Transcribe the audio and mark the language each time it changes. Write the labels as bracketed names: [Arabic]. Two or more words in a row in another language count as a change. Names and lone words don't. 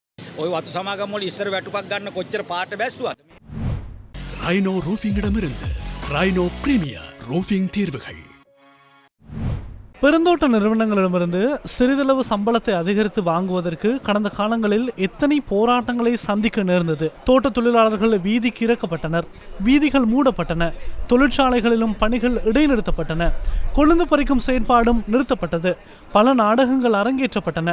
[Sinhala] ඔය වතු සමාගම් වල ඉස්සර වැටුපක් ගන්න කොච්චර පාට බැස්සුවද? [Tamil] ரைனோ ரூஃபிங்கிடமிருந்து ரைனோ பிரீமியர் ரூஃபிங் தீர்வுகள். பெருந்தோட்ட நிறுவனங்களிடமிருந்து சிறிதளவு சம்பளத்தை அதிகரித்து வாங்குவதற்கு கடந்த காலங்களில் எத்தனை போராட்டங்களை சந்திக்க நேர்ந்தது. தோட்ட தொழிலாளர்கள் வீதிக்கு இறக்கப்பட்டனர், வீதிகள் மூடப்பட்டன, தொழிற்சாலைகளிலும் பணிகள் இடைநிறுத்தப்பட்டன, கொழுந்து பறிக்கும் செயற்பாடும் நிறுத்தப்பட்டது, பல நாடகங்கள் அரங்கேற்றப்பட்டன.